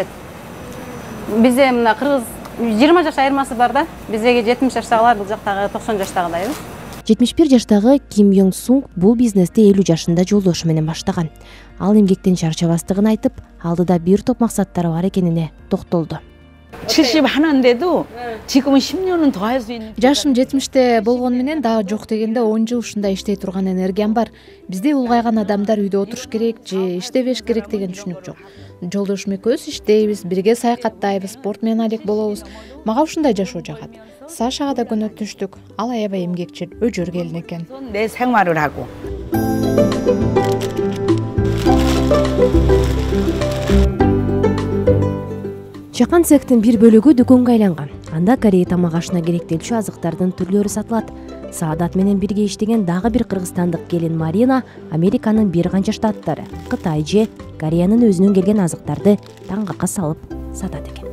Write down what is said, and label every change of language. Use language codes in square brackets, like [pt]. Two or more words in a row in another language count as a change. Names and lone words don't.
[ky] Бизде мына кыргыз 20 жаш айырмасы бар да. Биздеги 70 жаштагылар бул жактагы 90 жаштагыдай. 71 жаштагы Ким Йонг Сунг бул бизнести 50 жашында жолдошу менен баштаган. Ал эмгектен чарчабастыгын айтып, алдыда бир топ максаттары бар экенине токтолду. [ko] 70 하는데도 지금은 10년은 더 할 수 있는. [ky] Жашым 70те болгону менен дагы жок дегенде 10 жыл ушундай иштей турган энергиям бар. Бизде улгайган адамдар үйдө отуруш керек же иштебеш керек деген түшүнүк жок. Жолдошум экөөбүз иштейбиз, бирге саякаттайбыз, спорт менен алек болобуз. Мага ушундай жашоо жагат. Сашага да көнөтүштүк. Ал аябай эмгекчил, өжөр келин экен. [ko] 내 생활을 하고. [ky] Чакан цехтин бир бөлүгү дүкөнгө айланган. Анда корей тамак ашына керектелчү азыктардын түрлөрү сатылат. Саадат менен бирге иштеген дагы бир кыргызстандык келин Марина Американын бир канча штаттары, Кытай же Кореянын өзүнөн келген азыктарды таңгакка салып сатат экен.